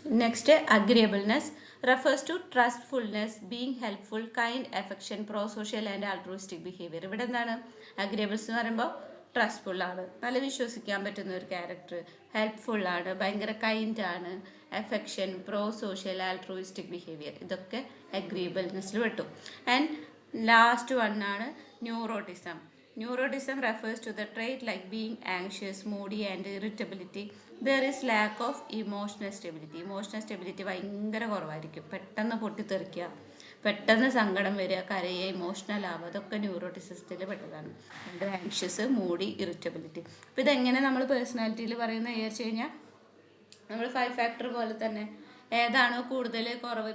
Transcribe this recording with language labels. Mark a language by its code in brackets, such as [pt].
[en] Next, agreeableness refers to trustfulness, being helpful, kind, affection, pro-social and altruistic behavior. [ml] ഇവിടെ എന്താണ് അഗ്രിയബിൾസ് എന്ന് പറയുമ്പോൾ? Trustful ആണ്, നല്ല വിശ്വസിക്കാൻ പറ്റുന്ന ഒരു ക്യാരക്ടർ, ഹെൽപ്ഫുൾ ആണ്, ഭയങ്കര കൈൻഡ് ആണ്, അഫെക്ഷൻ, പ്രോ സോഷ്യൽ, ആൾട്രൂയിസ്റ്റിക് ബിഹേവിയർ. ഇതൊക്കെ അഗ്രിയബിൾനെസ്സിൽ പെട്ടു. [en] and last one [ml] ആണ് neuroticism. [en] Neuroticism refers to the trait like being anxious, moody and irritability. There is lack of emotional stability. Emotional stability [ml] ഭയങ്കര കുറവായിരിക്കും. പെട്ടെന്ന് പൊട്ടിത്തെറിക്കുക, പെട്ടെന്ന് സങ്കടം വരിക, കരയുക, ഇമോഷണൽ ആവുക, അതൊക്കെ ന്യൂറോട്ടിസിസത്തിൽ പെട്ടതാണ്. Anxious, Moody, irritability. അപ്പോൾ ഇതെങ്ങനെ നമ്മൾ പേഴ്സണാലിറ്റിയിൽ പറയുന്നത് വിചാരിച്ചു കഴിഞ്ഞാൽ, നമ്മൾ 5 ഫാക്ടർ പോലെ തന്നെ ഏതാണോ കൂടുതൽ കുറവ്.